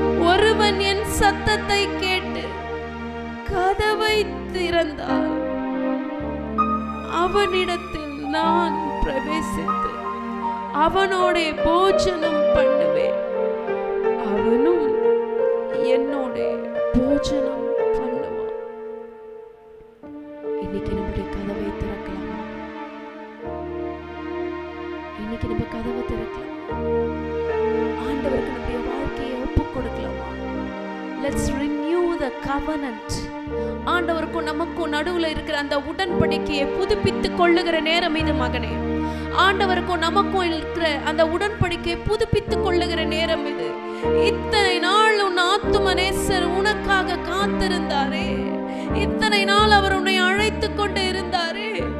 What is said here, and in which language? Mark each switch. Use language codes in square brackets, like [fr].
[ta] ஒருவன் என் சத்தத்தை கேட்டு கதவை திறந்தால் அவனிடத்தில் நான் பிரவேசித்து அவனோட போஜனம் பண்ணுவேன், அவனும் என்னோட போஜனம் பண்ணுவான். இன்னைக்கு நம்முடைய கதவை திறக்கலாமா? இன்னைக்கு நம்ம கதவை திறக்கலாம். ஆண்டவருக்கு நம்முடைய வாழ்க்கையை ஒப்புக் கொடுக்கலாமா? [en] Let's renew the covenant. [ta] ஆண்டவருக்கும் நமக்கும் நடுவுல இருக்கிற அந்த உடன்படிக்கையை புதுப்பித்துக் கொள்ளுகிற நேரம் இது மகனே. ஆண்டவருக்கும் நமக்கும் இருக்கிற அந்த உடன்படிக்கையை புதுப்பித்துக் கொள்ளுகிற நேரம் இது. இத்தனை நாள் உன் ஆத்தும நேசர் உனக்காக காத்திருந்தாரே, இத்தனை நாள் அவர் உன்னை அழைத்துக் கொண்டு இருந்தாரே.